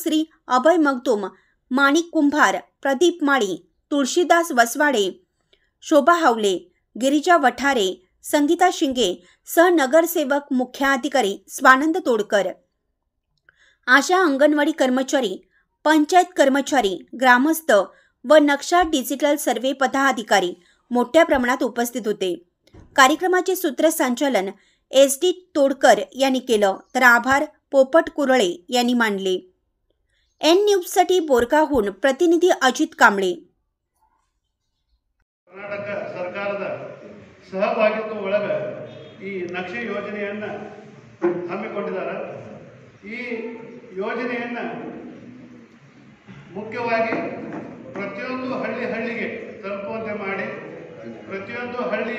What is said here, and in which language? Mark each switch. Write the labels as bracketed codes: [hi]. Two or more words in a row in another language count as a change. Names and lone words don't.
[mr] श्री अभय मगदूम, माणिक कुंभार, प्रदीप माळी, तुळशीदास वसवाडे, शोभा हावले, गिरिजा वठारे, संगीता शिंगे, सहनगरसेवक मुख्याधिकारी स्वानंद तोडकर, आशा अंगणवाडी कर्मचारी, पंचायत कर्मचारी, ग्रामस्थ व नक्षा डिजिटल सर्वे पदाधिकारी मोठ्या प्रमाणात उपस्थित होते। कार्यक्रमाचे सूत्रसंचालन SD तोडकर यांनी केलं, तर आभार पोपट कुरळे यांनी मानले। N न्यूजसाठी बोरगावहून प्रतिनिधी अजित कांबळे। [kn] कर्नाटक ಸರ್ಕಾರದ ಸಹಭಾಗಿತ್ವ ಒಳಗೆ ಈ ನಕ್ಷೆ ಯೋಜನೆಯನ್ನು ಹಮ್ಮಿಕೊಂಡಿದ್ದಾರೆ। ಈ ಯೋಜನೆಯನ್ನು ಮುಖ್ಯವಾಗಿ ಪ್ರತಿಯೊಂದು ಹಳ್ಳಿಗೆ ತಲುಪುವಂತೆ ಮಾಡಿ ಪ್ರತಿಯೊಂದು ಹಳ್ಳಿಯ